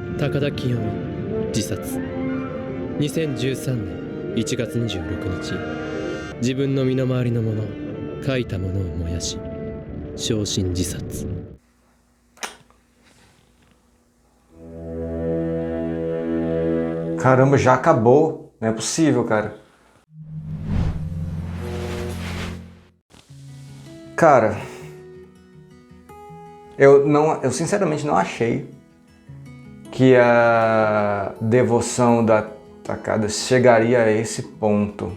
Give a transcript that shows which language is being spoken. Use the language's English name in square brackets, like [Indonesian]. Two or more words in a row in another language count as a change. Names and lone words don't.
[Japanese] 高田清美自殺。2013年1月26日、自分の身の回りのもの、書いたものを燃やし焼身自殺。 [Portuguese] Caramba, já acabou. Não é possível, cara. Cara, eu sinceramente não achei que a devoção da Takada chegaria a esse ponto.